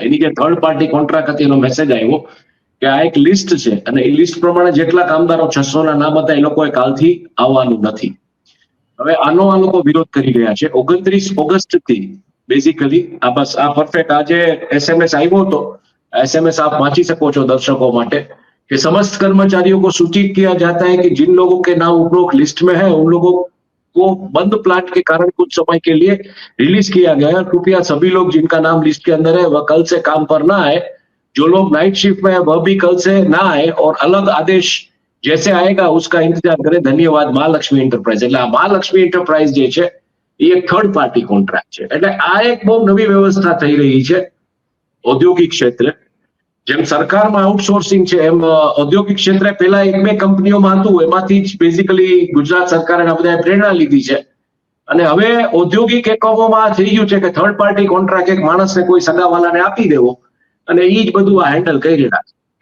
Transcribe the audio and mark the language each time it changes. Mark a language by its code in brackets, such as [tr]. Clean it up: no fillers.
[gu] એની જે third party contract હતી એનો મેસેજ આવ્યો કે આ એક લિસ્ટ છે અને એ લિસ્ટ પ્રમાણે જેટલા કામદારો 600 ના નામ હતા એ લોકોએ કાલથી આવવાનું નથી. હવે આનો આ લોકો વિરોધ કરી રહ્યા છે. 29 ઓગસ્ટથી બેઝિકલી આ બસ આ પરફેક્ટ આજે एसएमएस આવ્યો હતો. एसएमएस आप वांची सको છો दर्शकों માટે [hi] कि समस्त कर्मचारियों को सूचित किया जाता है कि जिन लोगों के नाम उपरोक्त लिस्ट में है उन लोगों को बंद प्लांट के कारण कुछ समय के लिए रिलीज किया गया है. कृपया सभी लोग जिनका नाम लिस्ट के अंदर है वह कल से काम पर ना आए. जो लोग नाइट शिफ्ट में है वह भी कल से ना आए और अलग आदेश जैसे आएगा उसका इंतजार करें. धन्यवाद महालक्ष्मी एंटरप्राइज. [gu] એટલે આ મહાલક્ષ્મી એન્ટરપ્રાઇઝ જે છે એ એક થર્ડ પાર્ટી કોન્ટ્રાક્ટ છે. એટલે આ એક બહુ નવી વ્યવસ્થા થઈ રહી છે ઔદ્યોગિક ક્ષેત્રે. જેમ સરકારમાં આઉટસોર્સિંગ છે એમ ઔદ્યોગિક ક્ષેત્રે પહેલા એક બે કંપનીઓમાં હતું, એમાંથી જ બેઝિકલી ગુજરાત સરકારે આ બધા પ્રેરણા લીધી છે અને હવે ઔદ્યોગિક એકમોમાં થઈ ગયું છે કે થર્ડ પાર્ટી કોન્ટ્રાક્ટ એક માણસને કોઈ સગાવાલાને આપી દેવો અને એ જ બધું આ હેન્ડલ કરી રહ્યા છે.